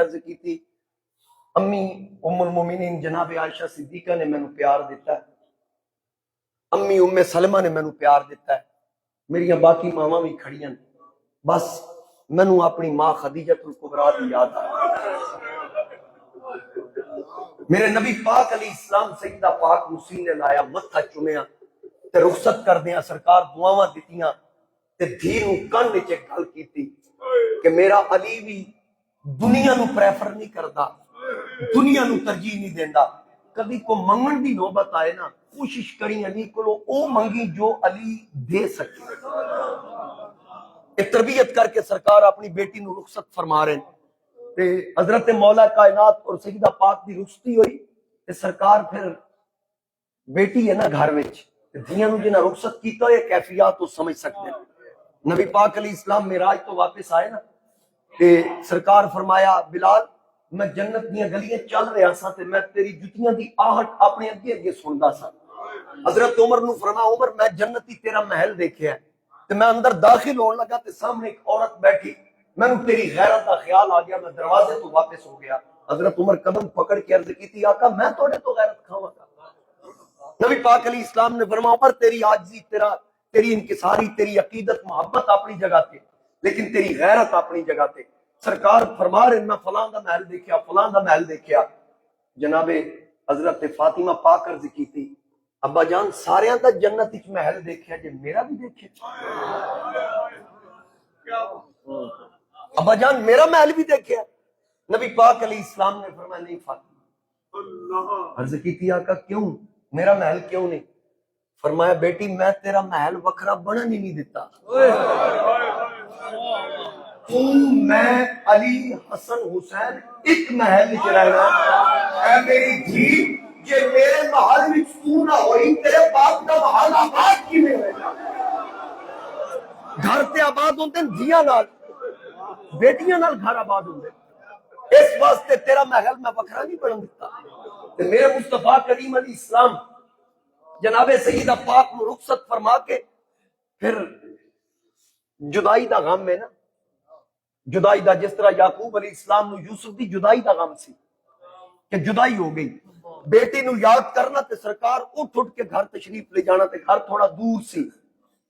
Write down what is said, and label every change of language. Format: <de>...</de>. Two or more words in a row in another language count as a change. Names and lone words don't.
<pa>عرض کی تھی امی ام المومنین جناب عائشہ صدیقہ نے میں نو پیار دیتا ہے, امی ام سلمہ نے میں نو پیار دیتا ہے, میری باقی ماما بھی کھڑی ہیں, بس میں نو اپنی ماں خدیجہ الکبریٰ کی یاد آئی. میرے نبی پاک علیہ السلام سیدہ پاک مسیح نے لایا متھا چومیا تے رخصت کر دیا. سرکار دعاواں دتیاں تے دھی نو کن وچ ایک گل کیتی کہ میرا علی بھی دنیا نو پریفر نہیں کردا, دنیا نو ترجیح نہیں دیندا. کبھی کو منگن دی نوبت آئے نا کوشش کری علی کولو او منگی جو علی دے سکے. ایک تربیت کر کے سرکار اپنی بیٹی نو رخصت فرما رہے ہیں. تے حضرت مولا کائنات اور سیدہ پاک دی رخصتی ہوئی تے سرکار پھر بیٹی ہے نا گھر وچ دھیاں نو جنہاں رخصت کیتا ہوئے کیفیات تو سمجھ سکتے ہیں. نبی پاک علیہ السلام معراج تو واپس آئے نا تے سرکار فرمایا بلال میں جنت دیاں گلیاں چل رہا سا تے میں تیری جتیاں دی آہٹ اپنے اگے اگے سندا سا. حضرت عمر نو فرمایا عمر میں جنتی تیرا محل دیکھیا ہے تے میں اندر داخل ہون لگا تے سامنے ایک عورت بیٹھی, میں تیری غیرت کا خیال آ گیا, میں دروازے تو واپس ہو گیا. حضرت عمر قدم پکڑ کے عرض کی تھی آقا میں توڑے تو غیرت کھاواں گا. نبی پاک علیہ السلام نے فرمایا عمر تیری عاجزی تیری انکساری تیری عقیدت محبت اپنی جگہ تے, لیکن تیری غیرت اپنی جگہ تے. سرکار فرما رہے میں فلاں دا محل دیکھیا فلاں دا محل دیکھیا. جناب حضرت فاطمہ پاک عرض کی تھی ابا جان سارے دا جنت وچ محل دیکھیا جے میرا بھی دیکھے. ابا جان میرا محل بھی دیکھیا. نبی پاک علیہ السلام نے فرمایا نہیں فاطمہ. عرض کی تھی آقا کیوں میرا محل کیوں نہیں؟ فرمایا بیٹی میں تیرا محل وکھرا بنن ہی نہیں دیتا. تو میں علی حسن حسین ایک محل وچ رہنا اے میری دھی جے میرے محل وچ تو نہ ہوئی تیرے باپ دا محل آباد کیویں ہوئے؟ گھر تے آباد ہوندے دھیاں نال بیٹیاں نال گھر آباد ہوندے اس واسطے تیرا محل میں وکھرا نہیں بنن دیتا تے میرے مصطفیٰ کریم علیہ السلام جناب سیدہ پاک نو رخصت فرما کے پھر جدائی دا غم ہے نا جدائی دا جس طرح یعقوب علیہ السلام نو یوسف دی جدائی دا غم سی کہ جدائی ہو گئی بیٹی نو یاد کرنا تے سرکار اٹھ کے گھر تشریف لے جانا تے گھر تھوڑا دور سی تے</pa>